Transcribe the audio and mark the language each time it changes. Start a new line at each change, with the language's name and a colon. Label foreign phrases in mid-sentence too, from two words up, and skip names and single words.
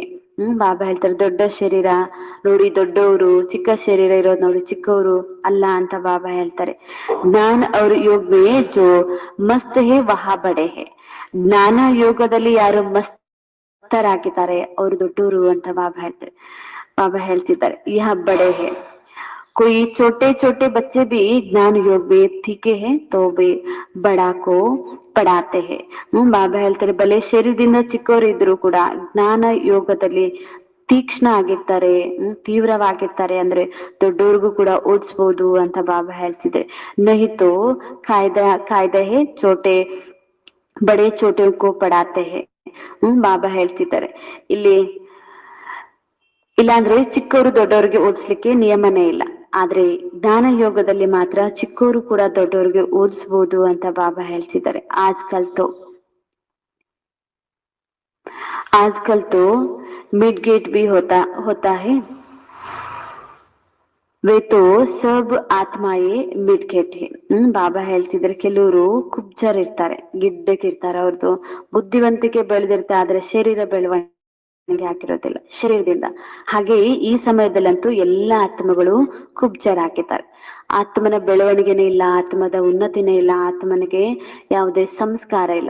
Kannada: ಬಾಬಾ ಹೇಳ್ತಾರೆ, ದೊಡ್ಡ ಶರೀರ ನೋಡಿ ದೊಡ್ಡವರು, ಚಿಕ್ಕ ಶರೀರ ಇರೋದು ನೋಡಿ ಚಿಕ್ಕವರು ಅಲ್ಲ ಅಂತ ಬಾಬಾ ಹೇಳ್ತಾರೆ.
Hindi: ज्ञान और योग में जो मस्त है वह बड़े है.
Kannada: ಜ್ಞಾನ ಯೋಗದಲ್ಲಿ ಯಾರು ಮಸ್ತರಾಗಿದ್ದಾರೆ ಅವ್ರು ದೊಡ್ಡವರು ಅಂತ ಬಾಬಾ ಹೇಳ್ತಾರೆ. ಬಾಬಾ ಹೇಳ್ತಿದ್ದಾರೆ,
Hindi: यह बड़े है. कोई छोटे छोटे बच्चे भी ज्ञान योग में ठीके है तो भी बड़ा को पढ़ाते है.
Kannada: ಬಾಬಾ ಹೇಳ್ತಾರೆ, ಬಲೆ ಶರೀರದಿಂದ ಚಿಕ್ಕವರು ಇದ್ರು ಕೂಡ ಜ್ಞಾನ ಯೋಗದಲ್ಲಿ ತೀಕ್ಷ್ಣ ಆಗಿರ್ತಾರೆ, ತೀವ್ರವಾಗಿರ್ತಾರೆ ಅಂದ್ರೆ ದೊಡ್ಡವ್ರಿಗೂ ಕೂಡ ಓದಿಸ್ಬೋದು ಅಂತ ಬಾಬಾ ಹೇಳ್ತಿದೆ.
Hindi: नहीं तो कायदे है छोटे बड़े छोटे को पढ़ाते है.
Kannada: ಬಾಬಾ ಹೇಳ್ತಿದ್ದಾರೆ, ಇಲ್ಲಾಂದ್ರೆ ಚಿಕ್ಕವರು ದೊಡ್ಡವ್ರಿಗೆ ಓದಿಸ್ಲಿಕ್ಕೆ ನಿಯಮನೇ ಇಲ್ಲ. ಆದ್ರೆ ಜ್ಞಾನ ಯೋಗದಲ್ಲಿ ಮಾತ್ರ ಚಿಕ್ಕವರು ಕೂಡ ದೊಡ್ಡವ್ರಿಗೆ ಓದಿಸ್ಬೋದು ಅಂತ ಬಾಬಾ ಹೇಳ್ತಿದ್ದಾರೆ.
Hindi: आजकल तो मिड गेट भी होता है, वे तो सब आत्माएं मिड गेट है.
Kannada: ಬಾಬಾ ಹೇಳ್ತಿದ್ರೆ, ಕೆಲವರು ಕುಬ್ಜರ್ ಇರ್ತಾರೆ, ಗಿಡ್ಡಕ್ಕಿರ್ತಾರೆ, ಅವ್ರದ್ದು ಬುದ್ಧಿವಂತಿಕೆ ಬೆಳೆದಿರ್ತಾರೆ, ಆದ್ರೆ ಶರೀರ ಬೆಳವಣಿಗೆ ಹಾಕಿರೋದಿಲ್ಲ ಶರೀರದಿಂದ. ಹಾಗೆಯೇ ಈ ಸಮಯದಲ್ಲಂತೂ ಎಲ್ಲಾ ಆತ್ಮಗಳು ಕುಬ್ಜರಾಗಿದ್ದಾರೆ. ಆತ್ಮನ ಬೆಳವಣಿಗೆನೇ ಇಲ್ಲ, ಆತ್ಮದ ಉನ್ನತಿನೇ ಇಲ್ಲ, ಆತ್ಮನಿಗೆ ಯಾವುದೇ ಸಂಸ್ಕಾರ ಇಲ್ಲ.